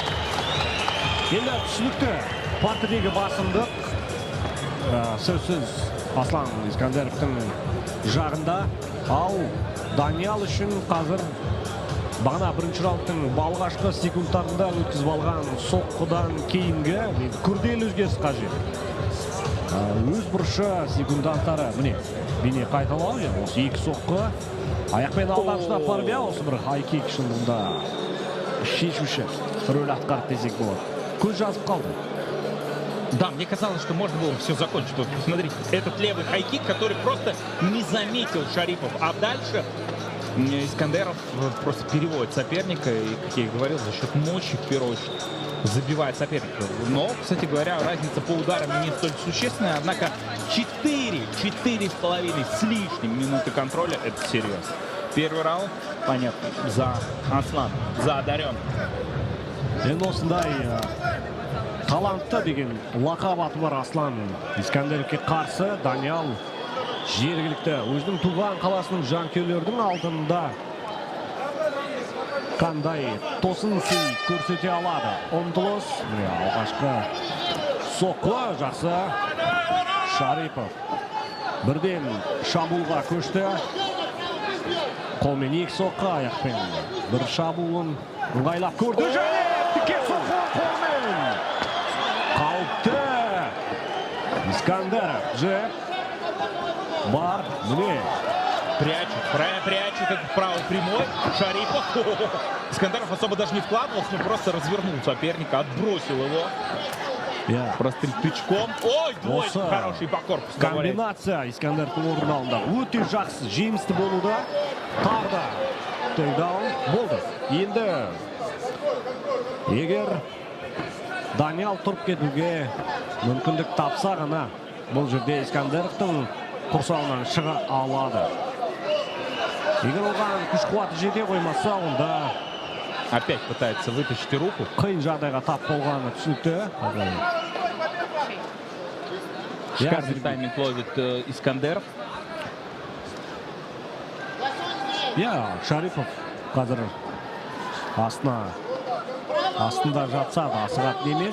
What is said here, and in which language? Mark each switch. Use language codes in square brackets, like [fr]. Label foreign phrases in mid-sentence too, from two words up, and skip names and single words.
[kk] Енді түсінікті партидегі басымдық сөзсіз Аслан Искандеровтың жағында, ал Даниял үшін қазір бағана бірінші раундтың алғашқы секундтарында өткізіп алған соққыдан кейінгі күрделі өзгеріс қажет. Өз бұрышы секундантары міне қайталау, осы екі соққы аяқпен алдан ұстап барып, осы бір хай-кик шынында шешуші рөл атқарды десек болады. Көз жазып қалды. [ru] Да, мне казалось, что можно было все закончить. Вот, посмотрите, этот левый хай-кик, который просто не заметил Шарипов. А дальше Искандеров просто переводит соперника. И, как я и говорил, за счет мощи, в первую очередь, забивает соперника. Но, кстати говоря, разница по ударам не столь существенная. Однако 4,5 с лишним минуты контроля — это серьезно. Первый раунд, понятно, за Аслан, за одаренный. [kk] Талантты деген лақап аты бар Аслан Искандеровке қарсы. Даниял жергілікті өзінің туған қаласының жанкүйерлердің алдында қандай тосын сый көрсете алады. Ұмтылыс, алғашқы соққы жақсы. Шарипов бірден шабуылға көшті. Қолмен екі соққы, аяқпен бір шабуылын ыңғайлап көрді. Және тіке соққы қолмен. Қауіпті Искандеров бар, [ru] прячет этот правый прямой. Шарипов. Искандеров особо даже не вкладывался, но просто развернул соперника, отбросил его. Простым тычком. Ой, двойка хороший по корпусу. [kk] Комбинация Искандеровтың орындауында өте жақсы, жемісті болуда. Тағы да тейкдаун болды. Енді егер Даниял тұрып кетуге мүмкіндік тапса ғана, бұл жерде Искандеровтың құрсауынан шыға алады. Егер оған күш қуаты жете қоймаса, онда [ru] опять пытается вытащить руку. [kk] Қиын жағдайға тап болғаны түсінікті. [ru] Шикарный тайминг ловит Искандеров. [kk] Шарипов қазір астында жатса да асығатын емес.